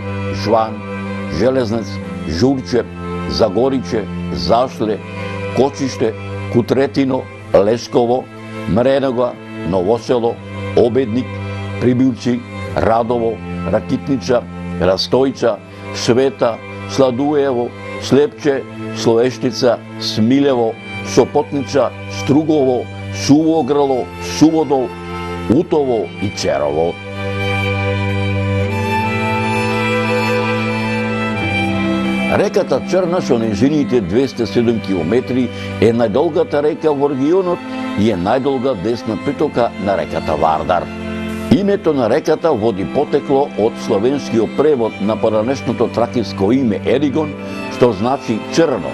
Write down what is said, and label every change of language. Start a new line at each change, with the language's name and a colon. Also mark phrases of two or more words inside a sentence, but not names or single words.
Macedonian: Жван, Железнец, Журче, Загориче, Зашле, Кочиште, Кутретино, Лесково, Мренога, Новосело, Обедник, Прибилци, Радово, Ракитница, Растојца, Света, Сладуево, Слепче, Слоештица, Смилево, Сопотница, Стругово, Сувограло, Суводол, Утово и Церово. Реката Црна со нејзините 207 километри е најдолгата река во регионот и е најдолга десна притока на реката Вардар. Името на реката води потекло од словенскиот превод на поранешното тракиско име Еригон, што значи црно.